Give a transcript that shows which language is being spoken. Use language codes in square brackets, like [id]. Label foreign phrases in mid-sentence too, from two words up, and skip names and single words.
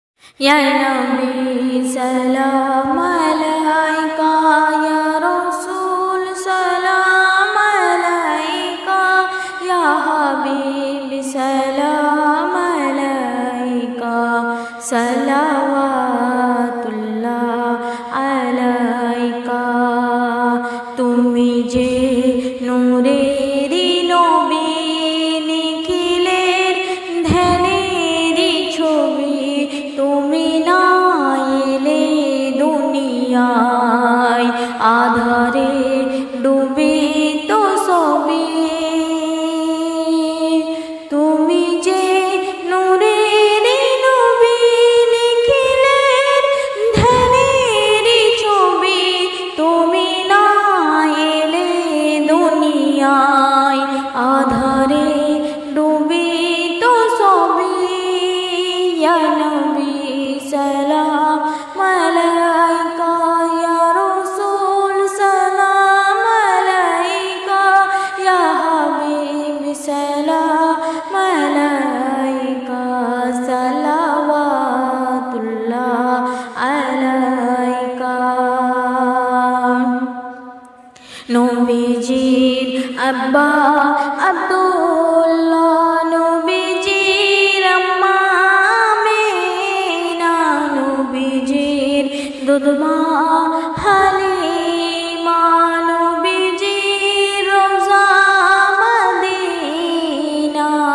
[ar] يا نبي سلام عليك، يا رسول سلام عليك، يا حبيب سلام عليك، صلوات الله عليك. [bn] তুমি যে নূরেরি নবী, নিখিলের ধ্যানেরি ছবি, তুমি না এলে দুনিয়ায় আধারে ডুবে তো সবই। তুমি যে নূরেরি নবী, নিখিলের ধ্যানেরি ছবি, তুমি না এলে দুনিয়ায় আধারে ডুবে তো সবই। [ar] يا نبي سلام عليك، يا رسول سلام عليك، يا حبيب سلام عليك، صلوات الله عليك. [bn] নবীজির আব্বা আব্দুল্লাহ, নবীজির আম্মা আমিনা, নবীজির দুধমা হালিমা, নবীজির রওজা মদিনা।